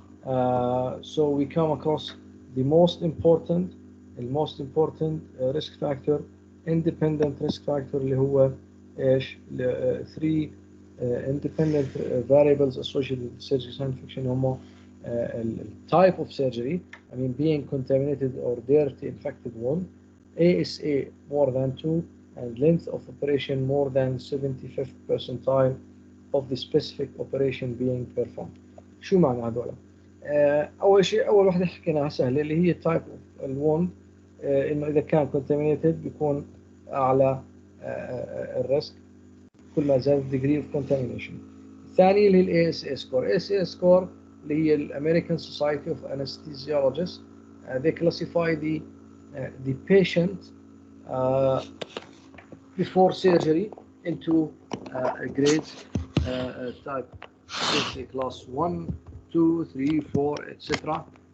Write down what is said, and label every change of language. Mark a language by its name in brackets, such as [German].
[English] So we come across the most important risk factor, independent risk factor [Arabic] اللي هو ايش [English] three independent variables associated with surgical site infection هم type of surgery, I mean being contaminated or dirty infected wound, ASA more than 2, and length of operation more than 75th percentile of the specific operation being performed. [Arabic] شو معنى هذول؟ أول شيء أول واحدة حكيناها سهلة اللي هي type of الwound، إنه إذا كان contaminated بيكون أعلى الريسك كل ما زاد [English] degree of contamination. [Arabic] الثاني اللي هي ال ASA score. [English] ASA score [Arabic] اللي هي ال [English] American Society of Anesthesiologists. They classify the patient before surgery into grades type, let's say class 1, 2, 3, 4, etc.